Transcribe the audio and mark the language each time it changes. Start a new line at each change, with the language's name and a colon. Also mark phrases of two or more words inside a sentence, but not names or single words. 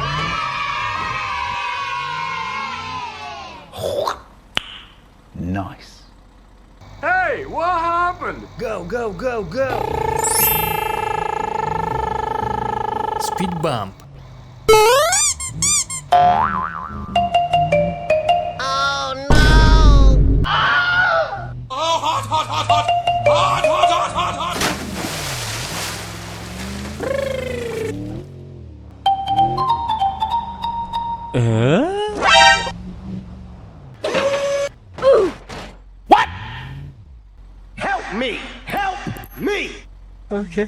English: Nice. Hey, what happened? Go, go, go, go! Speed bump. Oh no! Oh, hot, hot, hot, hot! Hot, hot, hot, hot, hot! What? Help me! Help me! Okay.